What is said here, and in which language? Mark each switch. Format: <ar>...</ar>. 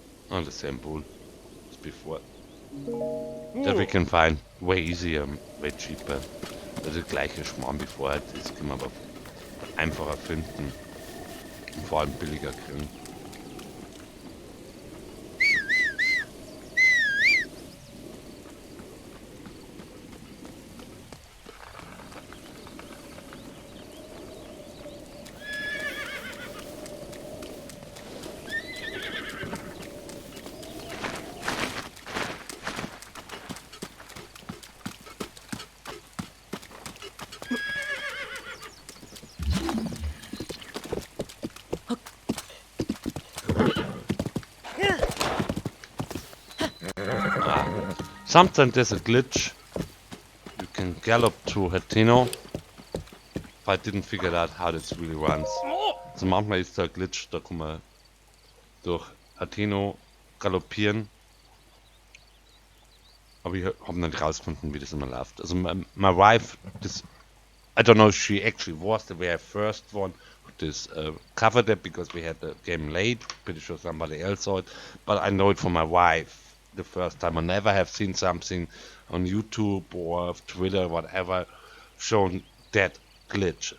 <en>Oh, the same pool as before. That we can find way easier, way cheaper.</en> <de>Also gleiche Schmarrn wie vorher, das können wir aber einfacher finden und vor allem billiger kriegen.</de> <en>Sometimes there's a glitch. You can gallop to Hateno. But I didn't figure out how this really runs.</en> <de>Also manchmal ist da ein Glitch, da kann man durch Hateno galoppieren. Aber ich habe nicht rausgefunden, wie das immer läuft.</de> <en>Also my wife, this, I don't know if she actually was the very first one who covered it because we had the game late. Pretty sure somebody else saw it. But I know it from my wife. The first time. I never have seen something on YouTube or Twitter, whatever, shown that glitch.</en>